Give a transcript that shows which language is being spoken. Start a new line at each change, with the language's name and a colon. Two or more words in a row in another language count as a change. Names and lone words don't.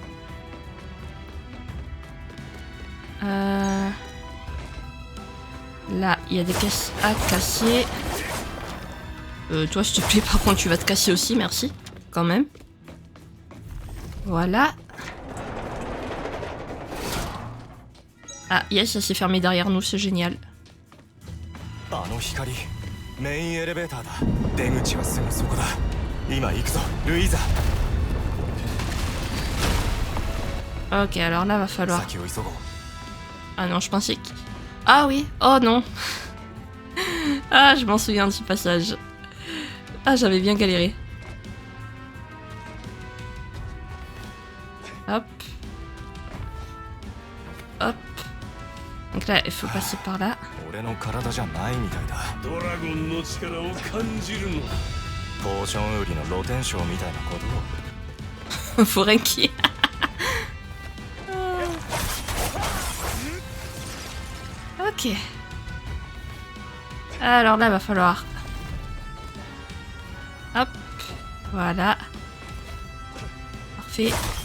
French: Là, il y a des caisses à casser. Toi, s'il te plaît, par contre, tu vas te casser aussi, merci. Quand même. Voilà. Ah, yes, ça s'est fermé derrière nous, c'est génial.
Japanese: あの光メインエレベーターだ。出口はすぐそこだ。今行くぞルイーザ。
French: Ok, alors là, va falloir...
Japanese: 先を急ごう。
French: Ah non, je pensais que... Ah oui, oh non. Ah, je m'en souviens de ce passage. Ah, j'avais bien galéré. Hop. Hop. Donc là, il faut passer par là.
Japanese: 俺の体じゃないみたいだ。ドラゴンの力を感じるの。ポーション売りの露天商みたいなことを。
French: Forenki. Ok. Alors là, va falloir... Hop. Voilà. Parfait.